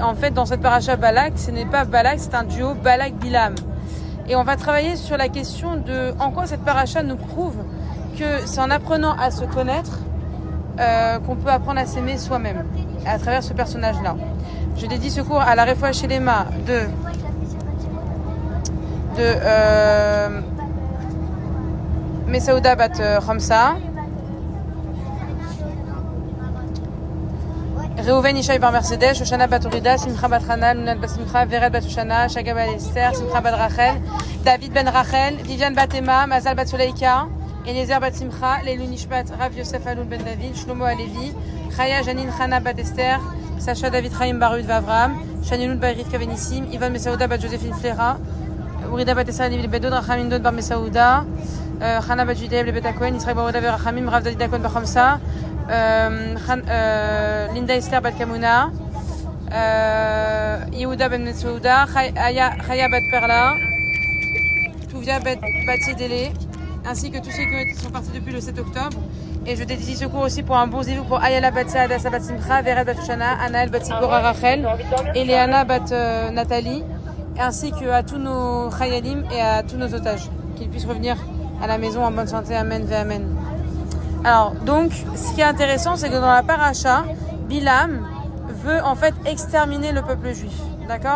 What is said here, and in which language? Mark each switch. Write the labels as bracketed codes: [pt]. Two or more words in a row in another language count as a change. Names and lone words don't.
[fr] En fait, dans cette paracha Balak, ce n'est pas Balak, c'est un duo Balak-Bilaam. Et on va travailler sur la question de en quoi cette paracha nous prouve que c'est en apprenant à se connaître qu'on peut apprendre à s'aimer soi-même à travers ce personnage-là. Je dédie ce cours à la [he] Refoua Shelema [fr] de Mesaouda bat Khamsa, Reuven Ishaï bar Mercedes, Shoshana bat Orida, Simcha bat Hana, Lunat bat Simcha, Vered bat Shoshana, Shaga bat Esther, Simcha bat Rachel, David ben Rachel, Viviane bat Emma, Mazal bat Soleika, Eliezer bat Simcha, Leilou Nishbat, Rav Yosef Alul ben David, Shlomo Alevi, Chaya Janine Hana bat Esther, Sacha David Chaim Barud Vavram, Shaniloun bat Rivka Benissim, Ivan Mesaouda bat Joséphine Flera, Urida bat Essa Levi Bedod, Rachamim Dod bar Mesaouda, Hana bat Judaïb le Betakouen, Israël Barouda ver Rachamim, Rav David Akon bar Khamsa, Linda Esther bat Kamuna, Yehuda ben Mesaouda, Chaya bat Perla, Touvia bat Yedele, ainsi que tous ceux qui sont partis depuis le 7 octobre. Et je dédie ce cours aussi pour un bon zivou pour Ayala bat Saad, Asa bat Simcha, Vered bat Shoshana, Anaël bat Sipora Rachel, Eliana bat Nathalie, ainsi qu'à tous nos Chayalim et à tous nos otages, qu'ils puissent revenir à la maison en bonne santé. Amen, [he] ve Amen. [fr] Alors, donc, ce qui est intéressant, c'est que dans la paracha, Bilaam veut en fait exterminer le peuple juif. D'accord?